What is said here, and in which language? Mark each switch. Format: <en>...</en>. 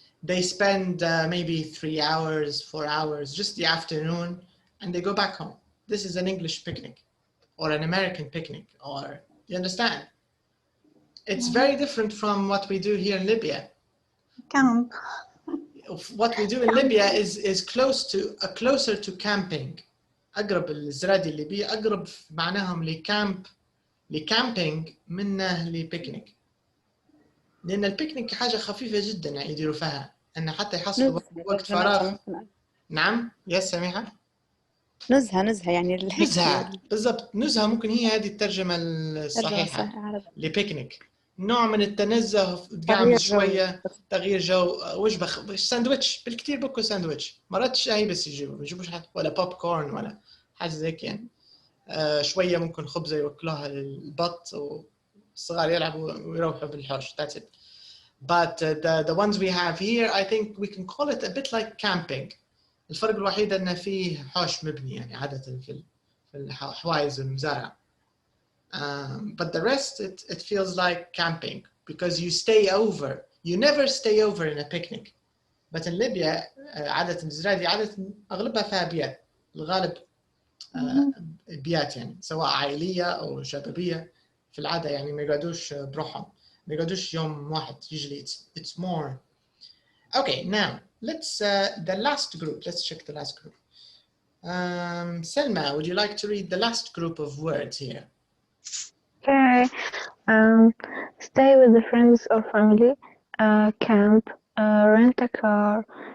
<en>They spend maybe 3 hours, 4 hours, just the afternoon, and they go back home. This is an English picnic or an American picnic, or you understand? It's very different from what we do here in Libya. Camp. What we do in Libya is closer to camping.</en> <ar>أقرب الزرادي الليبية أقرب معناهم لكامبينج منه لبيكنيك. لأن البيكنيك حاجة خفيفة جدا يعني يديروا فيها أن حتى يحصلوا وقت فراغ. نعم يا سميحة. نزهة يعني نزهة بالضبط. نزهة ممكن هي هذه الترجمة الصحيحة لبيكنيك. نوع من التنزه، قاعد شوية تغيير جو، وجبة ساندويتش بالكثير بكو ساندويتش، مرات شاي بس يجيبوا، ما يجيبوش حتى ولا بوب كورن ولا حاجة زي يعني. شوية ممكن خبزة يوكلوها للبط والصغار يلعبوا ويروحوا بالحوش.</ar> <en>That's it. But the ones we have here, I think we can call it a bit like camping.</en> <ar>الفرق الوحيد أن فيه حوش مبني يعني عادة في الحوايز المزارع.</ar> <en>But the rest, it feels like camping because you stay over. You never stay over in a picnic. But in Libya,</en> <ar>عادة الزرادي عادة أغلبها فيها بيات. الغالب بيات يعني سواء عائلية أو شبابية. في العادة يعني ما يقعدوش بروحهم. ما يقعدوش يوم واحد.</ar> <en>Usually it's more. Okay, now let's the last group. Let's check the last group. Selma, would you like to read the last group of words here? Okay. Stay with the friends or family. Camp. Rent a car.</en>